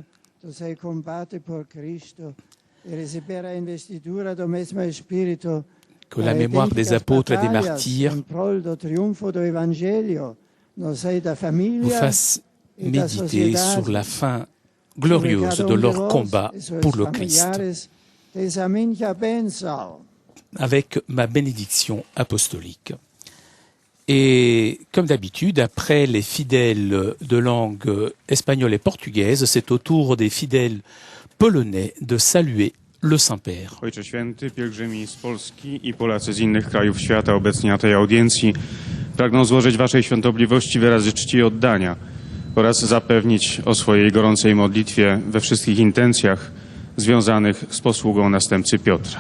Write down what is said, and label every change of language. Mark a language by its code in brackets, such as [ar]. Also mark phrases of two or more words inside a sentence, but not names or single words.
[fr] Que la mémoire des apôtres et des martyrs vous fasse méditer sur la fin glorieuse de leur combat pour le Christ, avec ma bénédiction apostolique. Et comme d'habitude, après les fidèles de langue espagnole et portugaise, c'est au tour des fidèles polonais de saluer le Saint-Père. [pl] Ojcze Święty, pielgrzymi z Polski i Polacy z innych krajów świata obecni na tej audiencji pragną złożyć Waszej świątobliwości wyrazy czci i oddania oraz zapewnić o swojej gorącej modlitwie we wszystkich intencjach związanych z posługą następcy Piotra.